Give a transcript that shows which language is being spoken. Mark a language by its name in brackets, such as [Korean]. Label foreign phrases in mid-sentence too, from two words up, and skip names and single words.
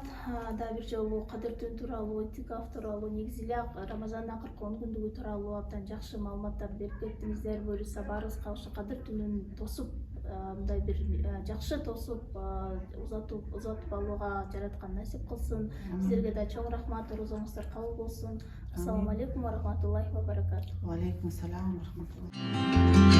[Kyrgyz] Да бир жолу кадыр түн тууралуу, этикаф тууралуу, негизи эле Рамазандын акыркы 10 күндүгү тууралуу абдан жакшы маалыматтарды берип кеттиңиздер. Буюрса баарыбызга ошо кадыр түнүн тосуп, мындай бир жакшы тосуп, узатып алууга жараткан насип кылсын. Силерге да чоң рахмат, орозоңуздар кабыл болсун. [Arabic] السلام عليكم ورحمة الله وبركاته. وعليكم السلام ورحمة الله.